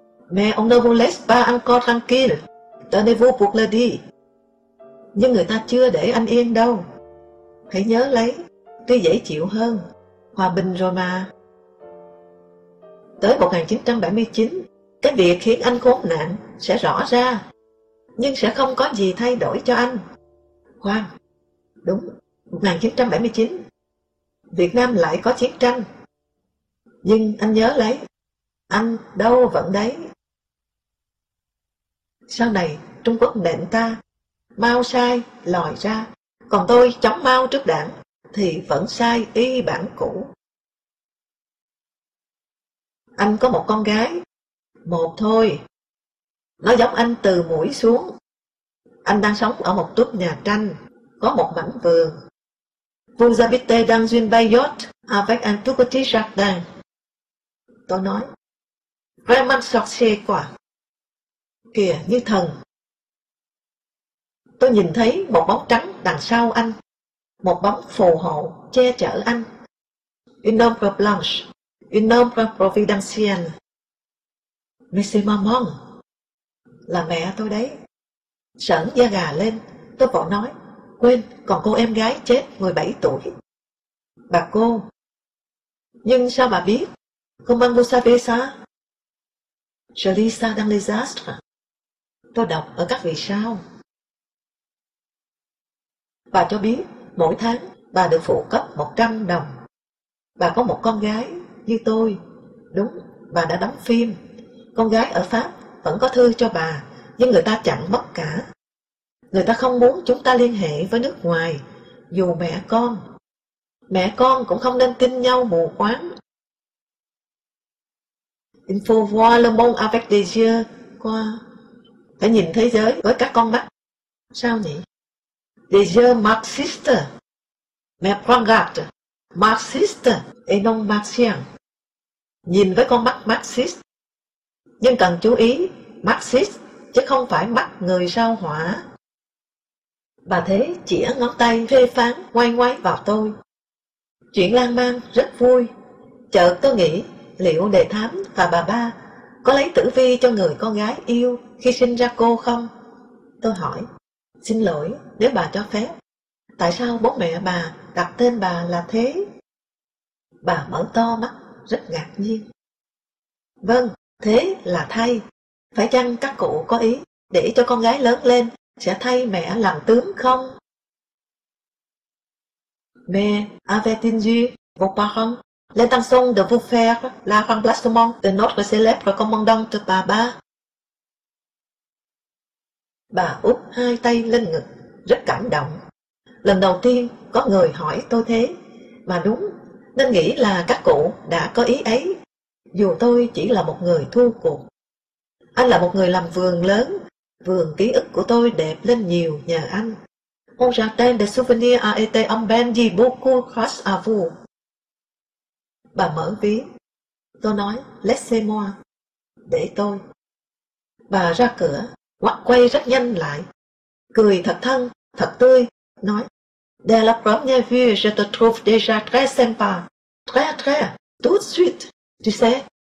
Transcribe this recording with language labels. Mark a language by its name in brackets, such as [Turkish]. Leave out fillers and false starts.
[French] Mais on ne vous laisse pas encore tranquille. Tenez-vous pour le dit. [Vietnamese] Nhưng người ta chưa để anh yên đâu. Hãy nhớ lấy, tuy dễ chịu hơn, hòa bình rồi mà. Tới 1979, cái việc khiến anh khốn nạn sẽ rõ ra, nhưng sẽ không có gì thay đổi cho anh. Khoan, đúng, 1979, Việt Nam lại có chiến tranh. Nhưng anh nhớ lấy, anh đâu vẫn đấy. Sau này, Trung Quốc nện ta, Mao sai, lòi ra. Còn tôi chống Mao trước đảng thì vẫn sai y bản cũ. Anh có một con gái. Một thôi. Nó giống anh từ mũi xuống. Anh đang sống ở một túp nhà tranh, có một mảnh vườn. [French] Vous habitez dans une belle yacht avec un tout petit jardin. [Vietnamese] Tôi nói, [French] vraiment sorcier [Vietnamese] quá. Kìa như thần. Tôi nhìn thấy một bóng trắng đằng sau anh, một bóng phù hộ che chở anh. [French] Une ombre blanche, une ombre providentielle. Merci maman. [Vietnamese] Là mẹ tôi đấy. Sởn da gà lên, tôi vội nói, quên, còn cô em gái chết 17 tuổi. Bà cô. Nhưng sao bà biết? [French] Comment vous savez ça? Je lis ça dans les astres. [Vietnamese] Tôi đọc ở các vì sao. Bà cho biết mỗi tháng bà được phụ cấp 100 đồng. Bà có một con gái như tôi. Đúng, bà đã đóng phim. Con gái ở Pháp vẫn có thư cho bà, nhưng người ta chặn mất cả. Người ta không muốn chúng ta liên hệ với nước ngoài, dù mẹ con. Mẹ con cũng không nên tin nhau mù quáng. [French] Il faut voir le monde avec des yeux quoi. [Vietnamese] Phải nhìn thế giới với các con mắt. Sao nhỉ? [French] Des yeux marxistes, mais prends garde, marxistes et non marxiens. [Vietnamese] Nhìn với con mắt marxist, nhưng cần chú ý, marxist chứ không phải mắt người sao hỏa. Bà Thế chỉa ngón tay phê phán ngoay ngoay vào tôi. Chuyện lan man rất vui. Chợt tôi nghĩ, liệu Đề Thám và bà ba có lấy tử vi cho người con gái yêu khi sinh ra cô không? Tôi hỏi. Xin lỗi, nếu bà cho phép, tại sao bố mẹ bà đặt tên bà là Thế? Bà mở to mắt, rất ngạc nhiên. Vâng, Thế là thay. Phải chăng các cụ có ý để cho con gái lớn lên sẽ thay mẹ làm tướng không? [French] Mais avait-il vos parents l'intention de vous faire la remplacement de notre célèbre commandante Baba? [Vietnamese] Bà úp hai tay lên ngực, rất cảm động. Lần đầu tiên có người hỏi tôi thế, mà đúng, nên nghĩ là các cụ đã có ý ấy, dù tôi chỉ là một người thu cuộc. Anh là một người làm vườn lớn, vườn ký ức của tôi đẹp lên nhiều nhờ anh. [French] Mon jardin de souvenir a été embelli beaucoup grâce à vous. [Vietnamese] Bà mở ví. Tôi nói, [French] laissez-moi, [Vietnamese] để tôi. Bà ra cửa, ngoắt quay rất nhanh lại, cười thật thân, thật tươi, nói, [French] de la première vue, je te trouve déjà très sympa, très très, tout de suite, tu sais.